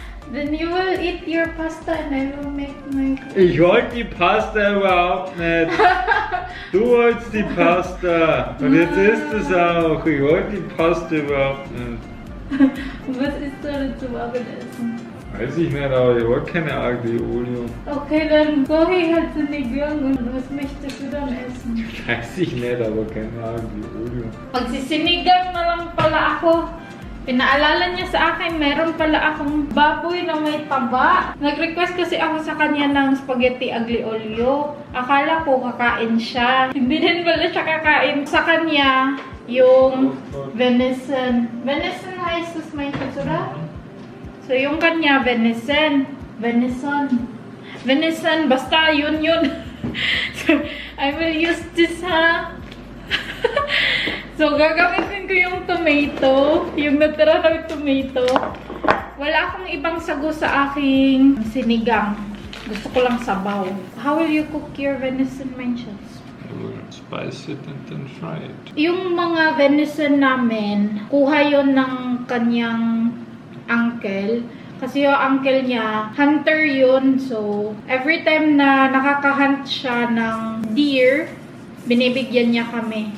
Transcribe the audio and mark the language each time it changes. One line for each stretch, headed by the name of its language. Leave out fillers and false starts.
English: Then you will eat your pasta and I will make my...
German: Ich wollte die Pasta überhaupt nicht. Du wolltest die Pasta. Und jetzt isst es auch. Ich wollte die Pasta überhaupt nicht. Was ist da zu Abendessen? Weiß ich nicht, aber ich wollte keine Aglio-Olio. Okay, dann koche ich halt sinigang und was möchtest du dann essen? Weiß ich nicht, aber keine Aglio-Olio.
Filipino: Magsisinigang na lang pala ako. Pinaalala niya sa akin, meron pala akong baboy na may taba. Nag-request kasi ako sa kanya ng spaghetti aglio olio. Akala ko kakain siya. Hindi din pala siya kakain. Sa kanya, yung venison.
German: Venison heißt es, mein Schatz, oder?
Filipino: So, yung kanya, venison. Venison. Venison, basta yun.
English: So, I will use this,
Filipino: ha? So, gagamitin ko yung tomato, yung natira na tomato. Wala akong ibang sago sa aking sinigang. Gusto ko lang sabaw.
English: How will you cook your venison,
German: mein Schatz?
English: I will spice it and then fry it.
Filipino: Yung mga venison namin, kuha yon ng kanyang uncle. Kasi yung uncle niya, hunter yun. So, every time na nakaka-hunt siya ng deer, binibigyan niya kami.